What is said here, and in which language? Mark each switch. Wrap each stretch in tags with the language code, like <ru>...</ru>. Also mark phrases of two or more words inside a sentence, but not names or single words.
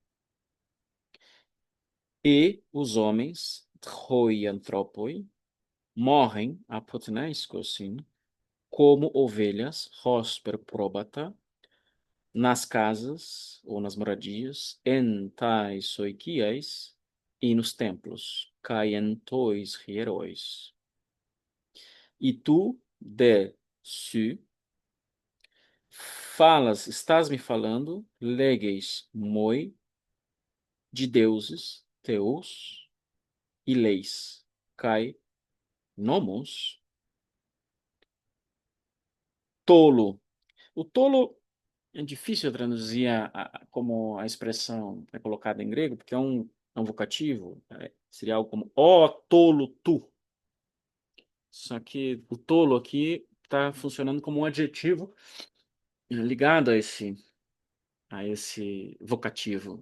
<pt>E os homens, troianthropoi, morrem apotneiskosin como ovelhas,</pt> <el>ὥσπερ πρόβατα,</el> <pt>nas casas ou nas moradias,</pt> <el>ἐν ταῖς οἰκίαις,</el> <pt>e nos templos,</pt> <el>καὶ ἐν τοῖς ἱεροῖς.</el> <pt>E tu,</pt> <el>δὲ σύ,</el> <pt>estás me falando,</pt> <el>λέγεις μοι,</el> <pt>de deuses, teus, e leis,</pt> <el>καὶ νόμους, τάλαν.</el> <pt>O tolo é difícil traduzir como a expressão é colocada em grego, porque é um vocativo, seria algo como ó tolo tu. Só que o tolo aqui está funcionando como um adjetivo ligado a esse vocativo.</pt>